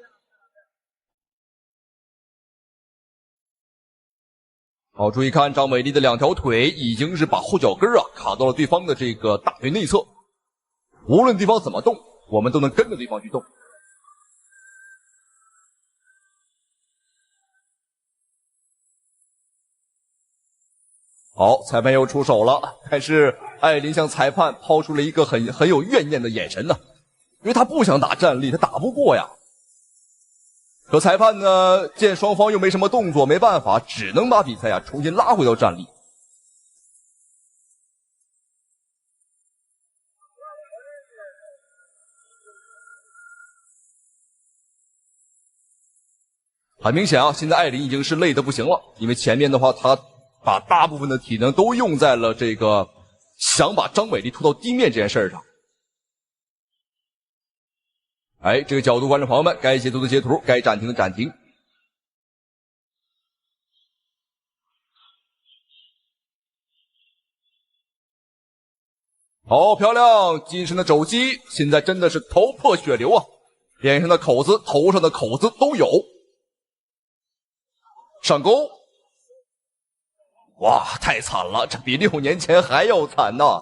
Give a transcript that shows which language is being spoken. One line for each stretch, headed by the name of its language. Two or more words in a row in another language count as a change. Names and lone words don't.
Chinese: 好，注意看張偉麗的2條腿已經是把後腳跟啊卡到了對方的這個大腿內側，無論對方怎麼動，我們都能跟着對方去動。好，裁判又出手了，但是艾琳向裁判拋出了一個很有怨念的眼神呢，因為他不想打站立，他打不過呀。可裁判呢，見雙方又沒什麼動作，沒辦法，只能把比賽啊重新拉回到站立。很明顯啊，現在艾琳已經是累得不行了，因為前面的話，她把大部分的體能都用在了這個想把張偉麗拖到地面這件事上。哎，這個角度，觀眾朋友們，該截圖的截圖，該暫停的暫停。好漂亮，近身的肘擊，現在真的是頭破血流啊！臉上的口子、頭上的口子都有。上勾，哇，太慘了，這比6年前還要慘吶！